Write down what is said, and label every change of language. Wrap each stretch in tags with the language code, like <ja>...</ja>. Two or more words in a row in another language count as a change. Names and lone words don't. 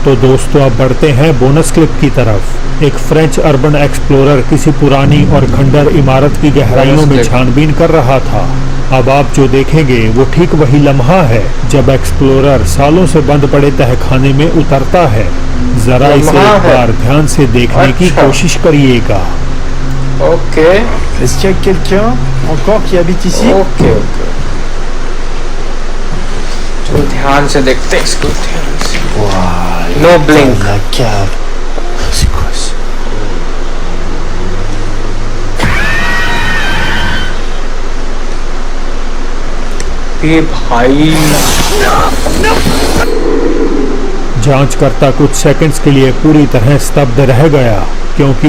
<hi>तो दोस्तों अब बढ़ते हैं</hi> <en>bonus clip</en> <hi>की तरफ। एक</hi> <en>French urban explorer</en> <hi>किसी पुरानी और खंडर इमारत की गहराइयों में छानबीन कर रहा था। अब आप जो देखेंगे वो ठीक वही लम्हा है जब एक्सप्लोरर सालों से बंद पड़े तहखाने में उतरता है। जरा इसे एक बार ध्यान से देखने की कोशिश करिएगा। ओके,</hi> <fr>Est-ce qu'il y a quelqu'un encore qui habite ici?</fr> <en>okay okay,</en> <hi>चलो ध्यान से देखते हैं इसको, ध्यान से।</hi> <en>no blink.</en> <fr>La cave. C'est quoi ça?</fr> <hi>ये भाई जांचकर्ता कुछ सेकंड्स के लिए पूरी तरह स्तब्ध रह गया क्योंकि</hi>